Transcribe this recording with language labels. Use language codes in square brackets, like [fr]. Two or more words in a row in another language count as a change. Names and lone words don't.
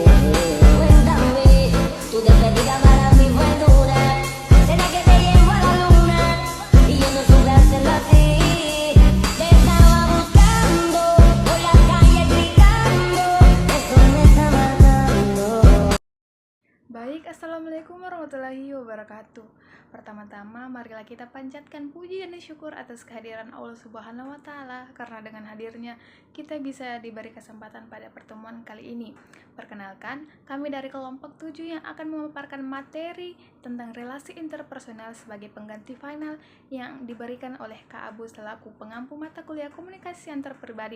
[es] Cuéntame, tu despedida para mí fue dura, será que te llevo a la luna, y yo no supe hacerlo así. Te estaba buscando, por la calle gritando, eso me está matando. [id] Baik, [ar] السلام عليكم ورحمة الله وبركاته. [id] Pertama-tama, marilah kita panjatkan puji dan syukur atas kehadiran Allah [ar] سبحانه وتعالى, [id] karena dengan hadirnya kita bisa diberi kesempatan pada pertemuan kali ini. Perkenalkan, kami dari kelompok 7 yang akan memaparkan materi tentang relasi interpersonal sebagai pengganti final yang diberikan oleh Kak Abu selaku pengampu mata kuliah komunikasi antar pribadi.